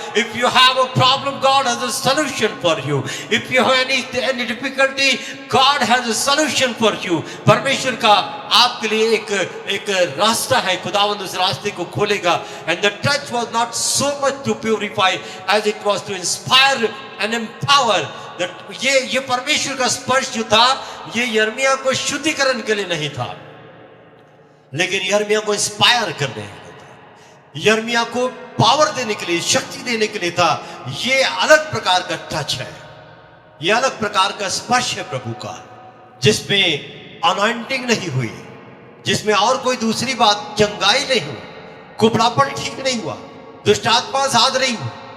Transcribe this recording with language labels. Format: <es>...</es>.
<en>If you have a problem, God has a solution for you. If you have any difficulty, God has a solution for you.</en> <hi>परमेश्वर का आपके लिए एक रास्ता है, खुदावंद उस रास्ते को खोलेगा।</hi> <en>And the touch was not so much to purify as it was to inspire and empower.</en> <hi>ये परमेश्वर का स्पर्श जो था, ये यिर्मयाह को शुद्धिकरण के लिए नहीं था, लेकिन यिर्मयाह को इंस्पायर करने के लिए था, यिर्मयाह को पावर देने के लिए, शक्ति देने के लिए था। ये अलग प्रकार का टच है, ये अलग प्रकार का स्पर्श है प्रभु का, जिसमें अनॉइंटिंग नहीं हुई, जिसमें और कोई दूसरी बात, चंगाई नहीं हुई, कुबड़ापन ठीक नहीं हुआ, दुष्ट आत्मा साध नहीं हुई।</hi>